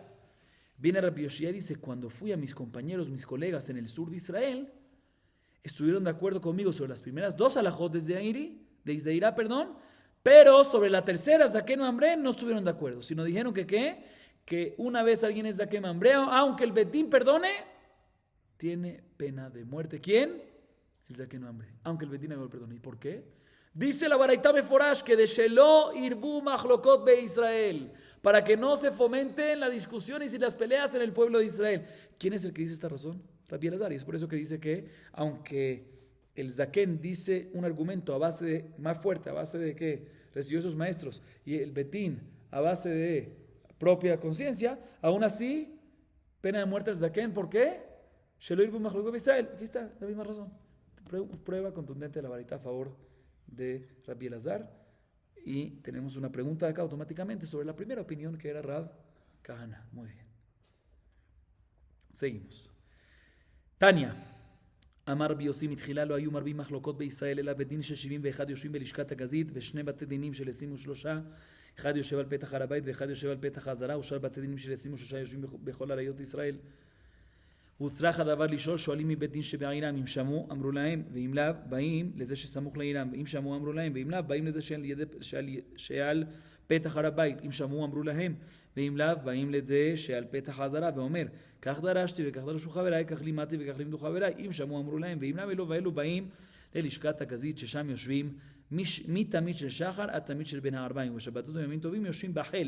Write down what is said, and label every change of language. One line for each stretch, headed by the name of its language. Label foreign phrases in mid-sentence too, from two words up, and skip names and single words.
Spanish: Viene Rabbi Yoshia y dice: cuando fui a mis compañeros, mis colegas en el sur de Israel, estuvieron de acuerdo conmigo sobre las primeras 2 alajot de Zeirá, pero sobre la tercera,
Hebrew: זקן ממרא,
Spanish: no estuvieron de acuerdo, sino dijeron que una vez alguien es Zaken Mambré, aunque el bedín perdone, tiene pena de muerte. ¿Quién? El
Hebrew: זקן ממרא,
Spanish: aunque el bedín lo perdone. ¿Y por qué? Dice la baraita Meforash que de
Hebrew: שלא ירבו מחלוקות בישראל,
Spanish: para que no se fomenten las discusiones y las peleas en el pueblo de Israel. ¿Quién es el que dice esta razón? Rabbi Elazar. Y es por eso que dice que aunque el Zaken dice un argumento a base de, más fuerte, a base de que recibió sus maestros, y el Betín a base de propia conciencia, aún así, pena de muerte al Zaken. ¿Por qué?
Hebrew: שלא ירבו מחלוקות בישראל.
Spanish: Aquí está, la misma razón. Prueba contundente de la baraita a favor de Rabbi Elazar. Y tenemos una pregunta acá automáticamente sobre la primera opinión, que era Rab Kahana. Muy bien. Seguimos.
Hebrew: Tania אמר רבי יוסי מתחילה לא היו מרבים מחלוקות בישראל אלא בדין של 71 יושבים בלשכת הגזית ושני בתי דינים של 23, אחד יושב על פתח הר הבית ואחד יושב על פתח העזרה ושאר בתי דינים של 23 יושבים בכל עריות ישראל. הוצרך הדבר לשאול, שואלים מבית דין שבעירם, אם שמעו אמרו להם, ואם לאו באים לזה שסמוך לעירם, אם שמעו אמרו להם, ואם לאו באים לזה שעל פתח הר הבית, אם שמעו אמרו להם, ואם לאו באים לזה שעל פתח העזרה, ואומר, כך דרשתי וכך דרשו חבריי, כך לימדתי וכך לימדו חבריי, אם שמעו אמרו להם, ואם לאו ואלו באים ללשכת הגזית ששם יושבים מתמיד של שחר עד תמיד של בין הערביים, ושבתות וימים טובים יושבים בחל.